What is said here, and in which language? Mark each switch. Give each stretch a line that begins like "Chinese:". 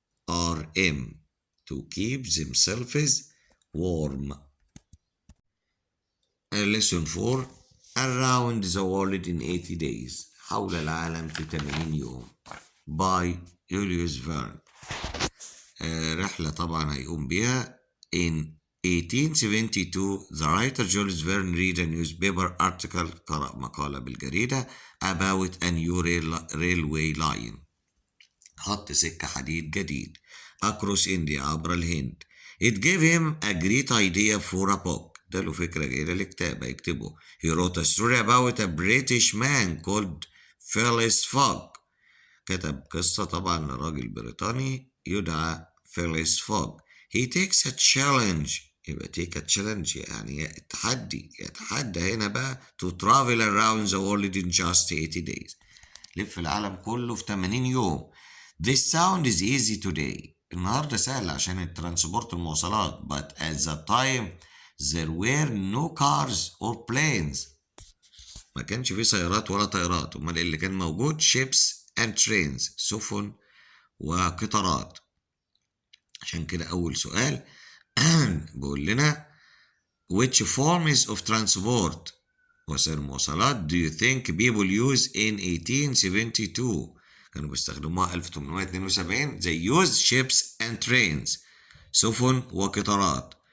English: WARM to keep themselves warm. lesson 4 around the world in 80 days.
Arabic: حول العالم في 80 يوم by Julius Verne. رحلة طبعا هيقوم بيها.
English: in 1872 the writer Julius Verne read a newspaper article
Arabic: قرأ مقالة بالجريدة
English: about a new railway line
Arabic: خط سكة حديد جديد
English: across India
Arabic: عبر الهند.
English: it gave him a great idea for a book.
Arabic: ده له فكرة جيدة لكتاب يكتبه.
English: he wrote a story about a British man called Phileas Fogg.
Arabic: كتب قصة طبعا لراجل بريطاني يدعى Phileas Fogg.
English: he takes a challenge. يبقى take a challenge
Arabic: يعني يتحدى هنا بقى
English: to travel around the world in just 80 days.
Arabic: لف العالم كله في 80 يوم.
English: this sound is easy today.
Arabic: النهاردة سهل عشان الترانسبورت المواصلات.
English: but at the time there were no cars or planes.
Arabic: ما كانش في سيارات ولا طائرات. امال اللي كان موجود
English: ships and trains
Arabic: سفن وقطارات. عشان كده أول سؤال بيقول لنا
English: which forms of transport
Arabic: وسائل المواصلات
English: do you think people use in 1872؟
Arabic: كانوا بيستخدموها 1872.
English: they used ships and trains
Arabic: سفن وقطارات.